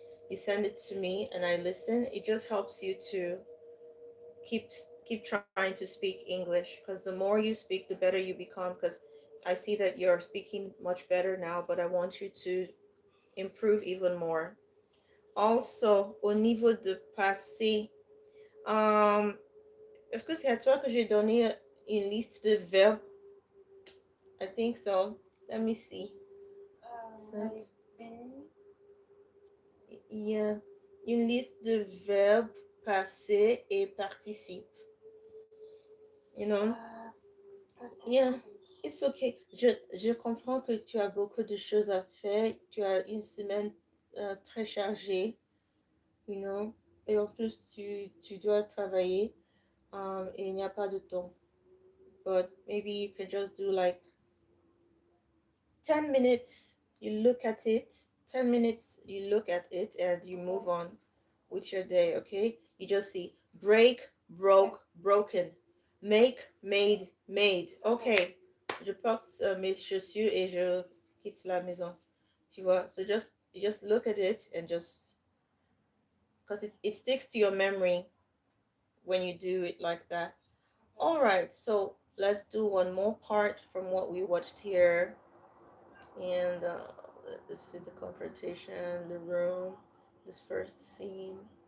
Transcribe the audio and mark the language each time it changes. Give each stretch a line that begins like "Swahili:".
English: You send it to me and I listen. It just helps you to keep keep trying to speak English, because the more you speak, the better you become. Because I see that you're speaking much better now, but I want you to improve even more.
French: Also, au niveau de passé, est-ce que c'est à toi que j'ai donné une liste de verbes?
English: I think so. Let me see. Maybe.
French: Il y a une liste de verbes passés et participes.
English: You know? Yeah, it's okay.
French: Je comprends que tu as beaucoup de choses à faire. Tu as une semaine très chargée,
English: you know?
French: Et en plus, tu dois travailler et il n'y a pas de temps.
English: But maybe you can just do like 10 minutes, you look at it. 10 minutes, you look at it and you move on with your day, okay? You just see break, broke, broken, make, made, made.
French: Okay, je porte mes chaussures et je quitte la maison. Tu vois?
English: So you just look at it and just, because it sticks to your memory when you do it like that. All right, so let's do one more part from what we watched here. And this is the confrontation, the room, this first scene.